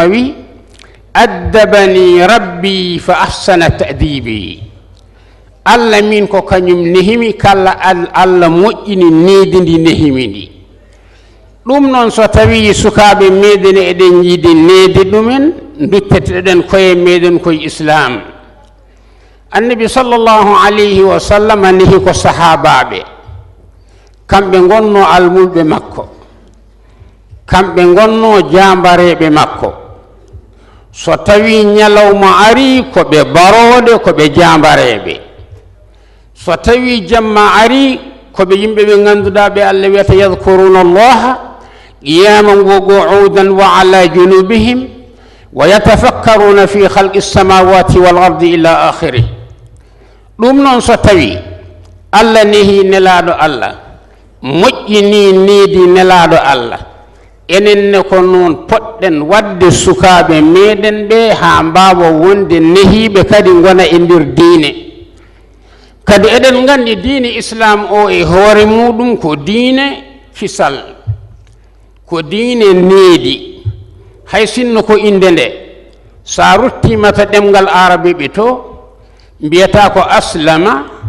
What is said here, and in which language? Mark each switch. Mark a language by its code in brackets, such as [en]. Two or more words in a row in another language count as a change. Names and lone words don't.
[ar] وأدبني ربي فأحسن تأديبي [ff] allah min ko kañum nehimi kala allah moƴƴini needi ndi nehimi ndi ɗum noon so tawi sukaaɓe meɗen eɗen yiidi needi ɗumen dutteteɗen koye meɗen koye islam annabi [ar] صلى الله عليه وسلم [ff] nehi ko sahabaɓe kamɓe gonno almulɓe makko kamɓe gonno jambareɓe makko so tawi ñalawma ari ko ɓe barode ko ɓe jambareɓe so tawi jamma ari ko ɓe yimɓe ɓe ganduɗa ɓe allah [ar] الذين يذكرون الله قياما وقعودا وعلى جنوبهم ويتفكرون في خلق السماوات والأرض إلى آخره ɗum [ff] noon so tawi allah nehi nelaɗo allah moƴƴini needi nelaaɗo allah enen ne ko noon poɗɗen wadde sukaaɓe meɗen ɓe haa mbaawa wonde nehiiɓe kadi ngona e ndir diine kadi eɗen nganndi diine islam o e hoore muɗum ko diine fisal ko diine needi hay sinno ko inde nde sa ruttimata ɗemngal arabe ɓe to mbiyata ko aslama